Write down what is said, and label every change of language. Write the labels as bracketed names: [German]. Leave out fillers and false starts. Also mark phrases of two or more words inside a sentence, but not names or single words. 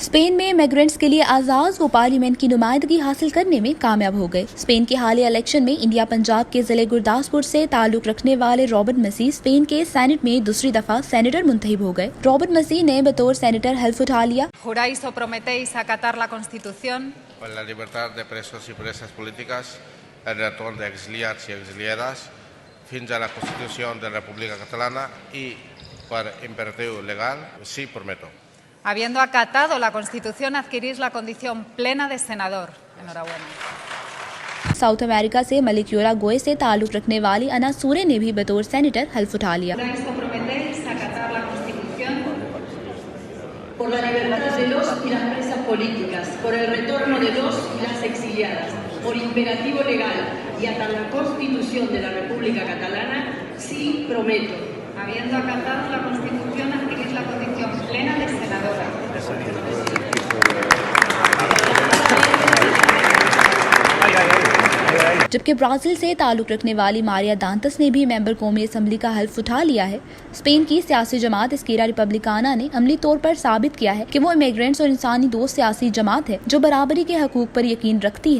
[Urdu] اسپین میں امیگرینٹس کے لیے اعزاز و پارلیمنٹ کی نمائندگی حاصل کرنے میں کامیاب ہو گئے۔ اسپین کے حالیہ الیکشن میں انڈیا پنجاب کے ضلع گرداسپور سے تعلق رکھنے والے رابرٹ مسیح اسپین کے سینٹ میں دوسری دفعہ سینیٹر منتخب ہو گئے۔ رابرٹ مسیح نے بطور سینیٹر حلف اٹھا لیا۔ [Spanish] ¿Juráis o prometéis acatar la Constitución? [Catalan] Per la llibertat de presos i preses polítiques, el retorn d'exiliats i exiliades fins a la Constitució de la República Catalana y per imperatiu legal, [Spanish] sí prometo. Habiendo acatado la Constitución, adquirís la condición plena de senador. Enhorabuena. [Urdu] ساؤتھ امریکہ سے ملک یورا گوئے سے تعلق رکھنے والی انا سورے نے بھی بطور سینیٹر حلف اٹھا لیا۔ [Spanish] ¿Juráis o prometéis acatar la Constitución? Por la libertad de los y las presas políticas, por el retorno de los y las exiliadas, por imperativo legal y hasta la Constitución de la República Catalana, sí prometo. Habiendo acatado la Constitución, adquirís la condición plena de senadora. [Urdu] جبکہ برازیل سے تعلق رکھنے والی ماریا دانتس نے بھی ممبر قومی اسمبلی کا حلف اٹھا لیا ہے۔ اسپین کی سیاسی جماعت اسکیرا ریپبلیکانا نے عملی طور پر ثابت کیا ہے کہ وہ امیگرینٹس اور انسانی دوست سیاسی جماعت ہے جو برابری کے حقوق پر یقین رکھتی ہے۔